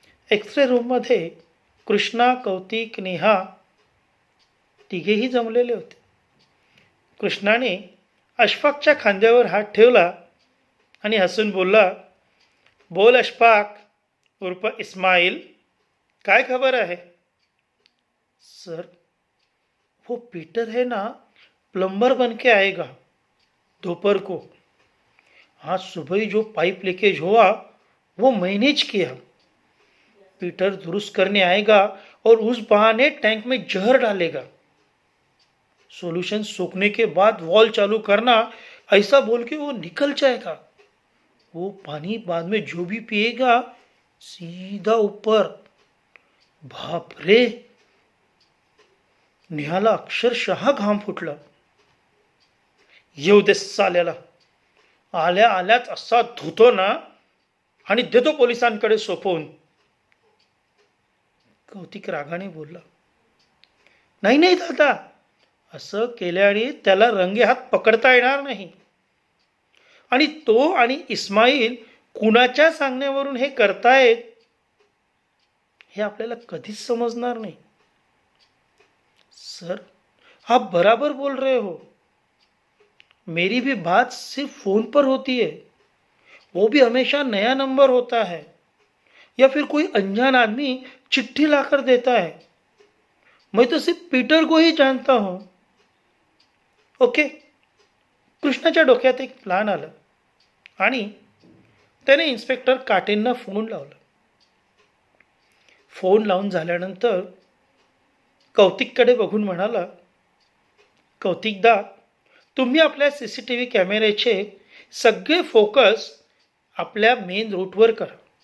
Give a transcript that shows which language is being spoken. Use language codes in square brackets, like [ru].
[mr] X ray रूममध्ये कृष्णा, कौतिक, नेहा तिघेही जमलेले होते. कृष्णाने अशफाकच्या खांद्यावर हात ठेवला आणि हसून बोलला, बोल अशफाक उर्फ इस्माईल, काय खबर आहे? [hi] सर, वो पीटर है ना, प्लम्बर बन के आएगा दोपहर को. आज सुबह ही जो पाइप लीकेज हुआ वो मैंने किया. पीटर दुरुस्त करने आएगा और उस बहाने टैंक में जहर डालेगा. सॉल्यूशन सूखने के बाद वॉल चालू करना, ऐसा बोल के वो निकल जाएगा. वो पानी बाद में जो भी पिएगा सीधा ऊपर. [mr] बाप रे, नेहाला अक्षरशः घाम फुटला. येऊ दे साल्याला, आल्या आल्याच असा धुतो ना आणि देतो पोलिसांकडे सोपवून. कौतिक रागाने बोलला. नाही नाही दादा, असं केल्याने त्याला रंगे हात पकडता येणार नाही. आणि तो आणि इस्माईल कुणाच्या सांगण्यावरून हे करतायत हे आपल्याला कधीच समजणार नाही. [hi] सर, आप बराबर बोल रहे हो. मेरी भी बात सिर्फ फोन पर होती है, वो भी हमेशा नया नंबर होता है या फिर कोई अनजान आदमी चिट्ठी लाकर देता है. मैं तो सिर्फ पीटर को ही जानता हूं. [mr] ओके, कृष्णाच्या डोक्यात एक प्लान आलं आणि त्याने इन्स्पेक्टर काटेंना फोन लावला. फोन लावून झाल्यानंतर कौतिककडे बघून म्हणाला, कौतिकदा, तुम्ही आपल्या CCTV कॅमेऱ्याचे सगळे फोकस आपल्या मेन रूटवर करा.